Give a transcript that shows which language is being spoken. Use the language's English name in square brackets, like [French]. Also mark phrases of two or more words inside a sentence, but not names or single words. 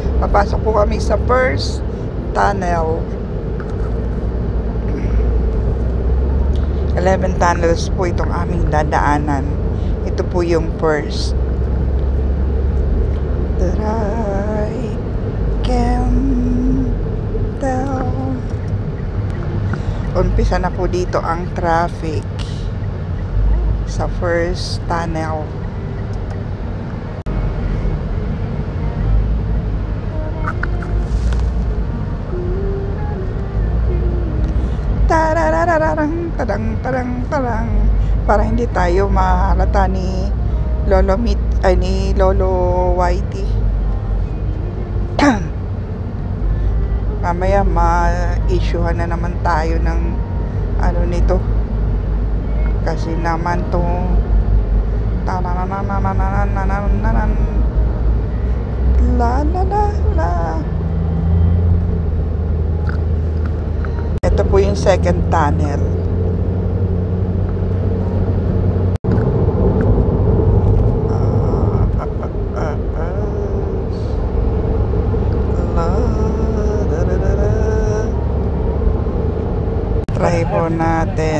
[Filipino] Papasok po kami sa [English] first tunnel. [Filipino] 11 tunnels po itong aming dadaanan. Ito po yung [English] first that I can tell. [Filipino] Umpisa na po dito ang traffic sa [English] first tunnel. Tararararang, tadang, tadang, tadang. [Filipino] Para hindi tayo mahalata ni Lolo ni Lolo Whitey. Mamaya ma-issuehan na naman tayo ng ano nito. Kasi naman to la la la la. Ito po yung [English] second tunnel. [Filipino] Try po natin.